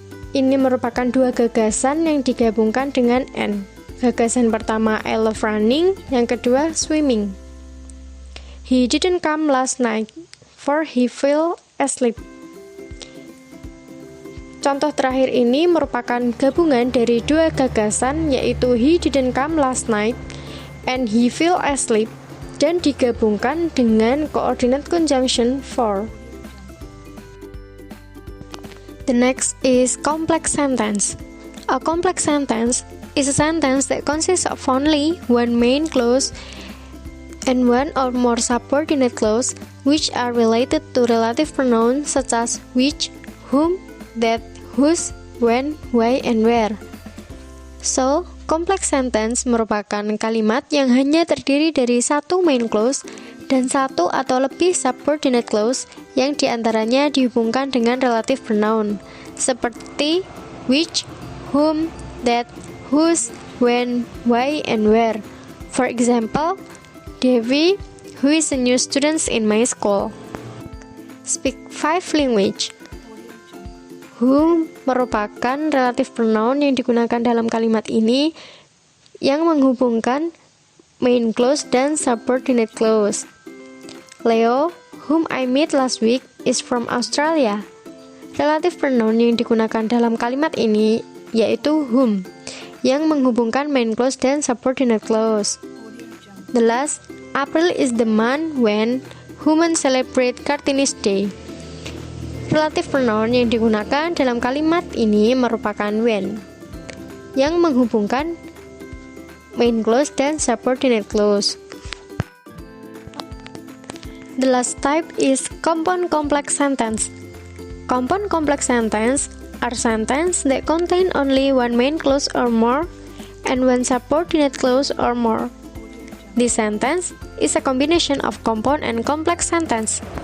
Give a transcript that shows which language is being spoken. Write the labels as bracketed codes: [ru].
[id] Ini merupakan dua gagasan yang digabungkan dengan and. Gagasan pertama [en] I love running, [id] yang kedua swimming. [en] He didn't come last night, for he fell asleep. [id] Contoh terakhir ini merupakan gabungan dari dua gagasan, yaitu [en] he didn't come last night and he fell asleep, [id] dan digabungkan dengan coordinate conjunction for. [en] The next is complex sentence. A complex sentence is a sentence that consists of only one main clause and one or more subordinate clause which are related to relative pronouns such as which, whom, that, whose, when, why, and where. [id] So, complex sentence merupakan kalimat yang hanya terdiri dari satu main clause dan satu atau lebih subordinate clause yang diantaranya dihubungkan dengan relative pronoun seperti which, whom, that, whose, when, why, and where. [en] For example, Devi, who is a new student in my school, speak 5 languages. [id] Who merupakan relative pronoun yang digunakan dalam kalimat ini yang menghubungkan main clause dan subordinate clause. [en] Leo, whom I met last week, is from Australia. [id] Relative pronoun yang digunakan dalam kalimat ini yaitu whom, yang menghubungkan main clause dan subordinate clause. [en] The last, April is the month when humans celebrate Cartoonist Day. [id] Relative pronoun yang digunakan dalam kalimat ini merupakan when, yang menghubungkan main clause dan subordinate clause. [en] The last type is compound complex sentence. Compound complex sentence are sentences that contain only one main clause or more and one subordinate clause or more. This sentence is a combination of compound and complex sentence.